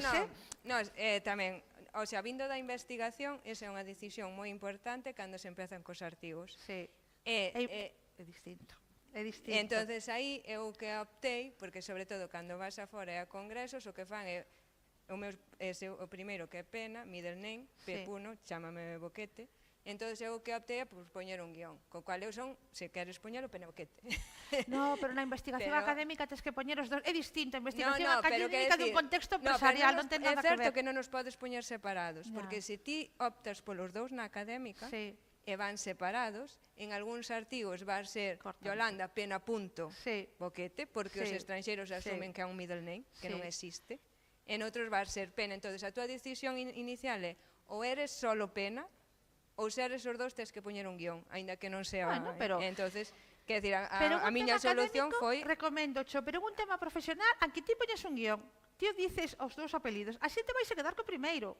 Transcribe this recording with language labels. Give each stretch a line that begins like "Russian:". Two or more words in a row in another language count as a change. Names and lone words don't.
Galician: Non, tamén, o sea, vindo da investigación, esa é unha decisión moi importante cando se empezan cos artigos. Sí. É distinto. É distinto. E entonces aí eu que optei, porque sobre todo cando vas afora e a congresos, o que fan é o primeiro que é Pena,
English: middle name,
Galician: Pepuno, chámame Boquete. Entón, eu que optei por poñer un guión, co cual eu son, se queres poñelo, Pena Boquete. No, pero na investigación académica tens que poñer os 2. É distinto, a investigación académica dun contexto empresarial, non ten nada que ver. É certo que non nos podes poñer separados, porque se ti optas polos 2 na académica, e van separados, en algúns artigos va a ser Yolanda Pena punto Boquete, porque os estranxeiros asumen que é un
English: middle name,
Galician: que non existe. En outros va a ser Pena. Entón, a túa decisión inicial é ou eres solo Pena, ou se eres os 2 tens que poñer un guión, aínda que non sea... Entonces, quer dizer, a miña solución foi... Recomendo, pero un tema profesional, aunque ti poñes un guión, ti dices os 2 apelidos, a xente vais a quedar co primeiro.